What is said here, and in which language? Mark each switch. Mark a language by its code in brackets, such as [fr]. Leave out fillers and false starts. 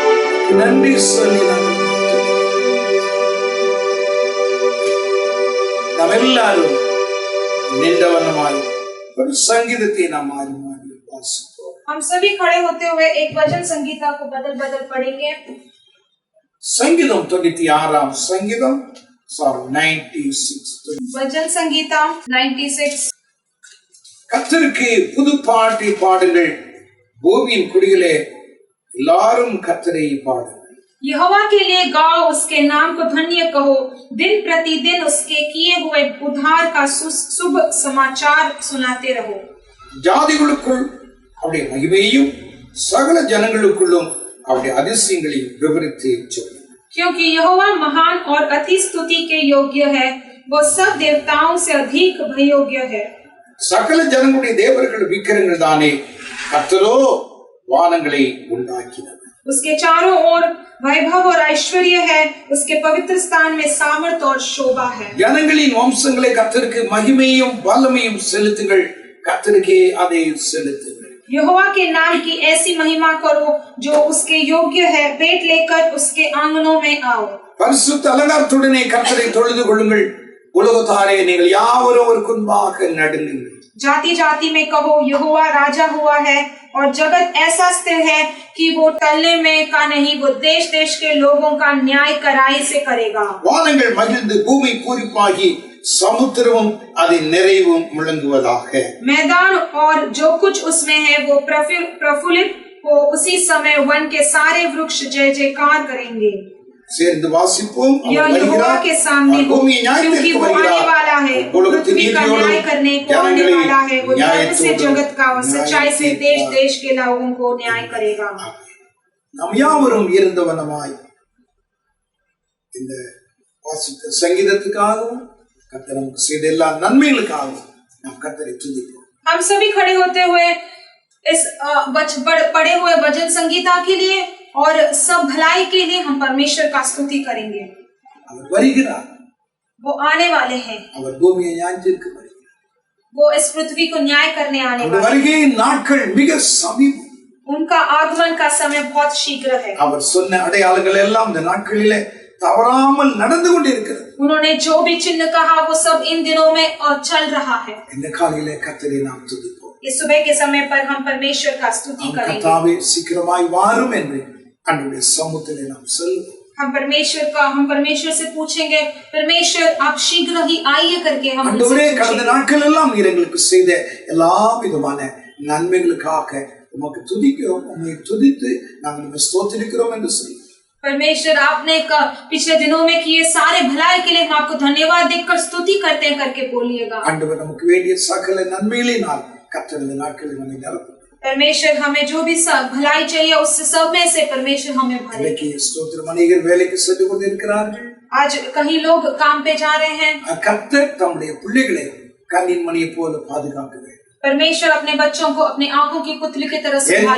[ta] உமக்கு நன்றி சொல்லி நாங்கள் நாம் எல்லாரும் நின்றவனமாய் ஒரு சங்கீதத்தை நாம் மாறி மாறி வாசிப்போம். [hi] हम सभी खड़े होते हुए एक भजन संगीता को बदल बदल पढ़ेंगे. [ta] சங்கீதம் 96 சங்கீதம் [en] Psalm 96. [hi] भजन संगीता 96. [ta] கர்த்தருக்கு புது பாட்டை பாடுங்கள், பூமியின் குடிகளே எல்லாரும் கர்த்தரை பாடுங்கள். [hi] यहोवा के लिए गाओ, उसके नाम को धन्य कहो, दिन प्रतिदिन उसके किए हुए उद्धार का शुभ समाचार सुनाते रहो. [ta] ஜாதிகளுக்குள் அவருடைய மகிமையையும் சகல ஜனங்களுக்குள்ளும் அவருடைய அதிசயங்களையும் விவரித்து சொல்லுங்கள். [hi] क्योंकि यहोवा महान और अति स्तुति के योग्य है, वो सब देवताओं से अधिक भययोग्य है. [ta] சகல ஜனங்களுடைய தேவர்கள் விக்கிரங்கள் தானே, கர்த்தரோ வானங்களை உண்டாக்கினார். [hi] उसके चारों ओर वैभव और ऐश्वर्य है, उसके पवित्र स्थान में सामर्थ और शोभा है. [ta] ஜனங்களின் வம்சங்களை கர்த்தருக்கு மகிமையும் வல்லமையும் செலுத்துங்கள், கர்த்தருக்கே அதை செலுத்துங்கள். [hi] यहोवा के नाम की ऐसी महिमा करो जो उसके योग्य है, भेंट लेकर उसके आंगनों में आओ. [ta] பரிசுத்த அலங்காரத்துடனே கர்த்தரை தொழுது கொள்ளுங்கள், உலகத்தாரே நீங்கள் யாவரும் அவருக்கு முன்பாக நடுங்குங்கள். [hi] जाति जाति में कहो, यहोवा राजा हुआ है और जगत ऐसा स्थिर है कि वो टलने में का नहीं, वो देश देश के लोगों का न्याय कराई से करेगा. [ta] வானங்கள் மகிழ்ந்து பூமி பூரிப்பாகி சமுத்திரமும் அதன் நிறைவும் முழங்குவதாக. [hi] मैदान और जो कुछ उसमें है वो प्रफुल्लित हो, उसी समय वन के सारे वृक्ष जय जयकार करेंगे. [ta] சேர்ந்து வாசிப்போம். [hi] यह यहोवा के सामने हो, क्योंकि वो आने वाला है, पृथ्वी का न्याय करने को आने वाला है. वो धर्म से जगत का और सच्चाई से देश देश के लोगों को न्याय करेगा. [ta] நாம் யாவரும் இருந்தவனமாய் இந்த வாசித்த சங்கீதத்துக்காகவும் கர்த்தர் நமக்கு செய்த எல்லா நன்மைகளுக்காகவும் நாம் கர்த்தரை துதிப்போம். [hi] हम सभी खड़े होते हुए इस पढ़े हुए भजन संगीता के लिए और सब भलाई के लिए हम परमेश्वर का स्तुति करेंगे. [ta] அவர் வருகிறார், [hi] वो आने वाले हैं, [ta] அவர் பூமியை ஞாயிற்றுக்கு வருகிறார். [hi] वो इस पृथ्वी को न्याय करने आने [ta] அவர் [hi] वाले हैं. [ta] வருகையின் நாட்கள் மிக சமீபம். [hi] उनका आगमन का समय बहुत शीघ्र है. [ta] அவர் சொன்ன அடையாளங்கள் எல்லாம் இந்த நாட்களிலே தவறாமல் நடந்து கொண்டிருக்கிறது. [hi] उन्होंने जो भी चिन्ह कहा वो सब इन दिनों में और चल रहा है. [ta] இந்த காலையிலே கர்த்தரை நாம் துதிப்போம். [hi] इस सुबह के समय पर हम परमेश्वर का स्तुति करेंगे. [ta] கர்த்தாவே சீக்கிரமாய் வாரும் என்று ஆண்டவருடைய சமூகத்திலே நாம் செல்வோம். [hi] हम परमेश्वर से पूछेंगे, परमेश्वर आप शीघ्र ही आइए करके हम [ta] ஆண்டவரே கடந்த நாட்கள் எல்லாம் நீர் எங்களுக்கு செய்த எல்லா விதமான நன்மைகளுக்காக உமக்கு துதிக்கிறோம், உம்மை துதித்து நாங்கள் உம்மை ஸ்தோத்திரிக்கிறோம் என்று சொல்லி. [hi] परमेश्वर आपने पिछले दिनों में किए सारे भलाई के लिए हम आपको धन्यवाद देकर स्तुति करते हैं करके बोलिएगा. [ta] ஆண்டவர் நமக்கு வேண்டிய சகல நன்மைகளினால் கர்த்தர் இந்த நாட்களில் நம்மை நிரப்புகிறார். [hi] परमेश्वर हमें जो भी भलाई चाहिए उससे सब में से परमेश्वर हमें भरे. [ta] இன்னைக்கு ஸ்தோத்திரம் அநேகர் வேலைக்கு சென்று கொண்டிருக்கிறார்கள். [hi] आज कहीं लोग काम पे जा रहे हैं. [ta] கர்த்தர் தம்முடைய பிள்ளைகளை கண்ணின் மணியை போல பாதுகாக்கிறார். [hi] परमेश्वर अपने बच्चों को अपनी आंखों की पुतली की तरह संभाल